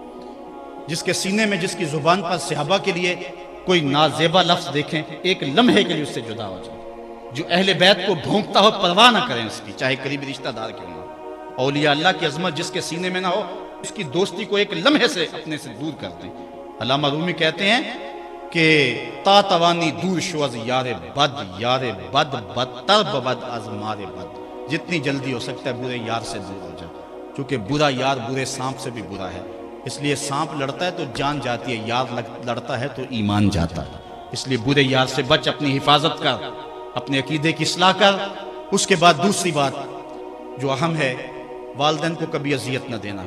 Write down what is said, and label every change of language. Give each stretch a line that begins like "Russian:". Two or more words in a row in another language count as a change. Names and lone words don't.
Urdu: جس کے سینے میں، جس کی زبان پر صحابہ کے لیے کوئی نازیبا لفظ دیکھیں، ایک لمحے کے لیے اس سے جدا ہو جائے۔ جو اہل بیت کو بھونکتا ہو پرواہ نہ کریں اس کی، چاہے قریبی رشتہ دار کیوں نہ ہو۔ اولیاء اللہ کی عظمت جس کے سینے میں نہ ہو، اس کی دوستی کو ایک لمحے سے اپنے سے دور کر دیں۔ علامہ رومی کہتے ہیں کہ
Persian: تا توانی دور شو از یار بد، یار بد بدتر بود از مار بد۔
Urdu: جتنی جلدی ہو سکتا ہے برے یار سے دور ہو جا، کیونکہ برا یار برے سانپ سے بھی برا ہے۔ اس لیے سانپ لڑتا ہے تو جان جاتی ہے، یار لڑتا ہے تو ایمان جاتا ہے۔ اس لیے برے یار سے بچ، اپنی حفاظت کر، اپنے عقیدے کی اصلاح کر۔ اس کے بعد دوسری بات جو اہم ہے، والدین کو کبھی اذیت نہ دینا۔